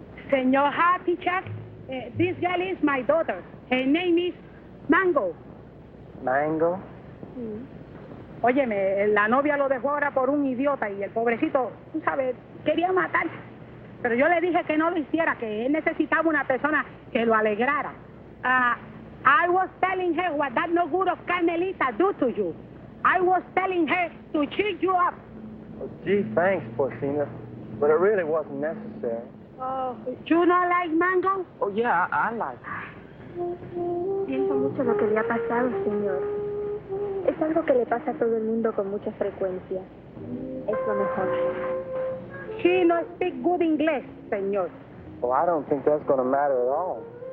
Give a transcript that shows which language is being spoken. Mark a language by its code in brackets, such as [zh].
[en] Senor Happy Chuck, this girl is my daughter. Her name is Mango. Mango? [es] Óyeme, la novia lo dejó ahora por un idiota y el pobrecito, tú sabes, quería matarse. Pero yo le dije que no lo hiciera, que él necesitaba una persona que lo alegrara. [en] I was telling her what that no good of Carmelita do to you. I was telling her to cheer you up. Oh, gee, thanks, Porcina. But it really wasn't necessary. Oh, you not like Mango? Oh, yeah, I like it. [es] Siento mucho lo que le ha pasado, señor. Es algo que le pasa a todo el mundo con mucha frecuencia. Es lo mejor. [en] She no speak good English, señor. Well, I don't think that's going to matter at all.